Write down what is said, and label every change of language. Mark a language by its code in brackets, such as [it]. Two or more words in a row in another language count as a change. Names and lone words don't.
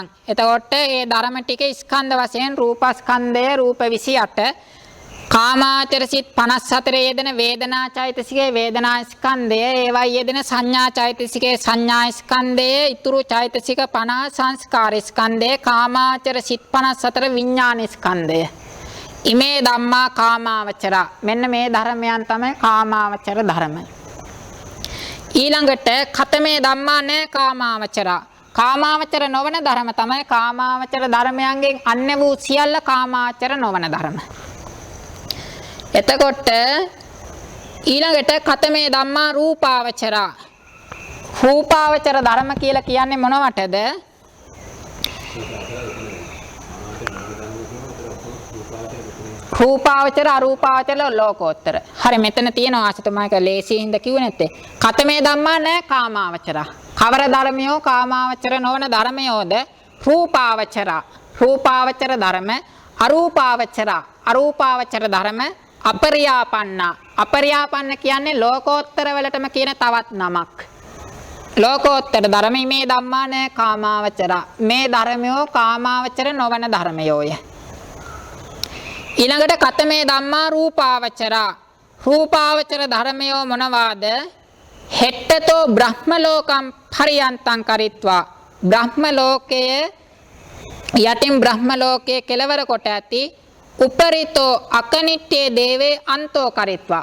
[si] එතකොට මේ ධර්ම ටික ස්කන්ධ වශයෙන් රූපස්කන්ධය රූප 28, කාමාචර සිත් 54 යෙදෙන වේදනා චෛතසිකේ වේදනා ස්කන්ධය, ඒවයි යෙදෙන සංඥා චෛතසිකේ සංඥා ස්කන්ධය, ඊතුරු චෛතසික 50 සංස්කාර ස්කන්ධය, කාමාචර සිත් 54 විඥාන ස්කන්ධය. [pi] ඉමේ ධම්මා කාමාවචරා. [si] මෙන්න මේ ධර්මයන් තමයි කාමාවචර ධර්ම. [pi] ඊළඟට කතමේ ධම්මා න කාමාවචරා. [si] කාමාවචර නොවන ධර්ම තමයි කාමාවචර ධර්මයන්ගෙන් අන්‍ය වූ සියල්ල කාමාවචර නොවන ධර්ම. එතකොට ඊළඟට [pi] කතමේ ධම්මා රූපාවචරා. [si] රූපාවචර ධර්ම කියලා කියන්නේ මොනවටද? රූපාවචර අරූපාවචර ලෝකෝත්තර. හරි මෙතන තියෙනවා ආසිතමායක ලේසියින්ද කිව්වේ නැත්තේ. [pi] කතමේ ධම්මා න කාමාවචරා. [si] කවර ධර්මයෝ කාමාවචර නොවන ධර්මයෝද? රූපාවචරා. රූපාවචර ධර්ම, අරූපාවචරා. අරූපාවචර ධර්ම, අපරියාපන්න. අපරියාපන්න කියන්නේ ලෝකෝත්තර වලටම කියන තවත් නමක්. ලෝකෝත්තර ධර්ම [pi] මේ ධම්මා න කාමාවචරා. [si] මේ ධර්මයෝ කාමාවචර නොවන ධර්මයෝය. ඊළඟට [pi] කතමේ ධම්මා රූපාවචරා. [si] රූපාවචර ධර්මයෝ මොනවාද? [pi] හෙට්ටතෝ බ්‍රහ්ම ලෝකම් පරියන්තං කරිත්වා. [si] බ්‍රහ්ම ලෝකයේ යටින් බ්‍රහ්ම ලෝකයේ කෙලවර කොට ඇති. [pi] උපරිතෝ අකනිට්ඨේ දේවේ අන්තෝ කරිත්වා.